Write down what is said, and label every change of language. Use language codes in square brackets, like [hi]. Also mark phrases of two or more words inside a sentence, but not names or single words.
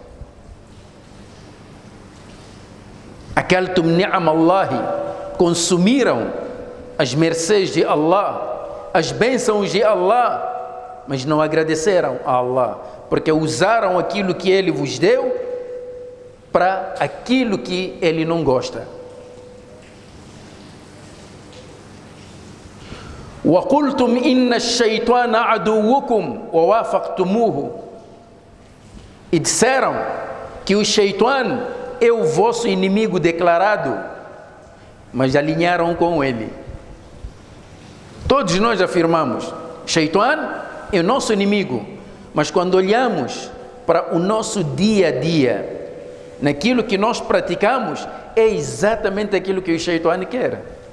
[ar] أكلتم نعم الله, [pt] consumiram as mercês de Allah, as bênçãos de Allah, mas não agradeceram a Allah, porque usaram aquilo que Ele vos deu para aquilo que Ele não gosta. [ar] وَقُلْتُمْ إِنَّ الشَّيْطَانَ عَدُوُّكُمْ وَوَافَقْتُمُوهُ, [pt] e disseram que o Shaitan é o vosso inimigo declarado, mas alinharam com ele. Todos nós afirmamos, Shaitan é o nosso inimigo, mas quando olhamos para o nosso dia a dia, naquilo que nós praticamos, é exatamente aquilo que o Shaitan quer.